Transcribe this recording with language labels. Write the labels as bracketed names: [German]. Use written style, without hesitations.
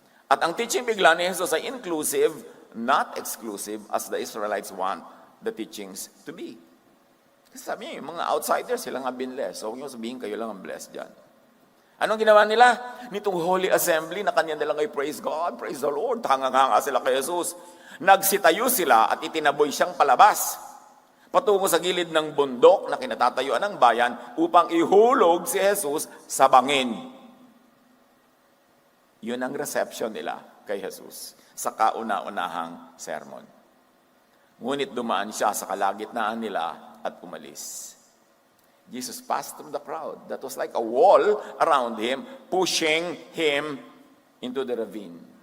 [Filipino] At ang teaching bigla ni Jesus ay [English] inclusive, not exclusive as the Israelites want the teachings to be. [Filipino] Kasi sabi niya, yung mga outsiders, sila nga binless. So huwag niyo sabihin kayo lang ang blessed dyan. Anong ginawa nila? Nitong Holy Assembly na kanya nilang ay [English] praise God, praise the Lord, [Filipino] hanga-hanga sila kay Jesus. Nagsitayo sila at itinaboy siyang palabas patungo sa gilid ng bundok na kinatatayuan ng bayan upang ihulog si Jesus sa bangin. Yun ang reception nila kay Jesus sa kauna-unahang sermon. Ngunit dumaan siya sa kalagitnaan nila at umalis. [English] Jesus passed through the crowd. That was like a wall around him, pushing him into the ravine.